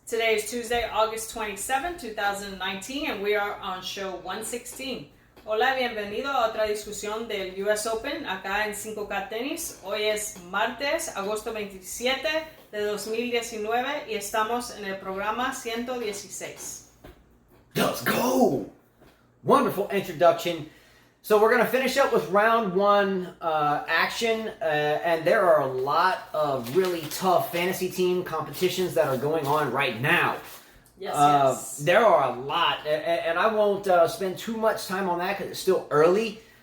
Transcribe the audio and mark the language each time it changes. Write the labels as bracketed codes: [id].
[en] Today is Tuesday, August 27, 2019, and we are on show 116. [es] Hola, bienvenido a otra discusión del US Open acá en 5K Tennis. Hoy es martes, agosto 27 de 2019 y estamos en el programa 116. [en] Let's go! Wonderful introduction. So we're going to finish up with round one action, and there are a lot of really tough fantasy team competitions that are going on right now. Yes. There are a lot, and I won't spend too much time on that because it's still early.